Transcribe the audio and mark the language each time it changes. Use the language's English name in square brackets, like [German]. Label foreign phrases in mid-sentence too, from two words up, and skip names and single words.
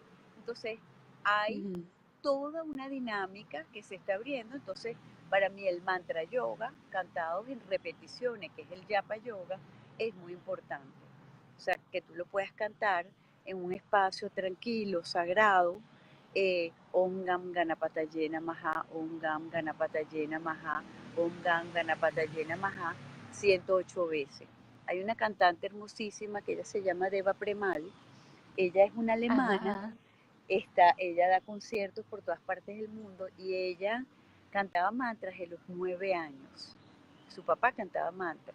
[Spanish] Entonces, hay toda una dinámica que se está abriendo. Entonces, para mí el mantra yoga, cantado en repeticiones, que es el japa yoga, es muy importante. O sea, que tú lo puedas cantar en un espacio tranquilo, sagrado, [Sanskrit] Om Gam Ganapataye Namaha, Om Gam Ganapataye Namaha, Om Gam Ganapataye Namaha, 108 veces. [Spanish] Hay una cantante hermosísima que ella se llama Deva Premal, ella es una alemana, ella da conciertos por todas partes del mundo y ella cantaba mantras de los 9 años. Su papá cantaba mantras.